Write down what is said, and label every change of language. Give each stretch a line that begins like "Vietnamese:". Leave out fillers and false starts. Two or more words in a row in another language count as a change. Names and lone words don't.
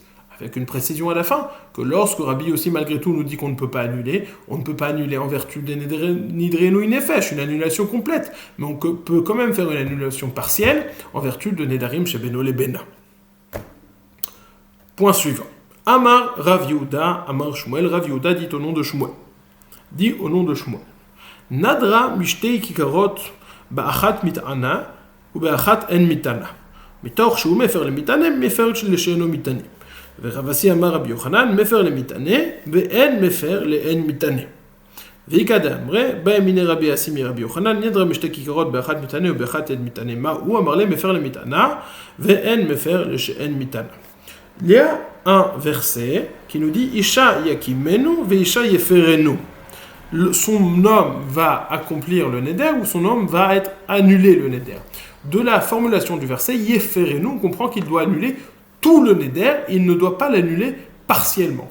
French: Avec une précision à la fin, que lorsque Rabbi Yossi malgré tout nous dit qu'on ne peut pas annuler, on ne peut pas annuler en vertu des
Hebrew: נדרי עינוי נפש,
French: une annulation complète, mais on peut quand même faire une annulation partielle en vertu de Nedarim chez
Hebrew: בינו לבינה.
French: Point suivant. Amar Rav Yehuda, Amar Shmuel, Rav Yehuda dit au nom de Shmuel. Dit au nom de Shmuel.
Hebrew: נדרה משתי כיכרות באחת מתנה ou באחת אין מתנה. Mitoch שהוא מפר למתנה, מפר לשאינו מתנה. ורב אסי אמר רבי יוחנן, מפר למתנה, ואין מפר לאין מתנה. ואיכא דאמרי, בא מיני רבי אסי מרבי יוחנן, נדרה משתי כיכרות באחת מתנה ובאחת אין מתנה. מה הוא אמר להם? מפר למתנה, ואין מפר לשאין מתנה.
French: Il y a un verset qui nous dit
Hebrew: אישה יקימנו ואישה יפרנו.
French: Son homme va accomplir le neder ou son homme va être annulé le neder. De la formulation du verset yeferenu, on comprend qu'il doit annuler tout le neder, il ne doit pas l'annuler partiellement.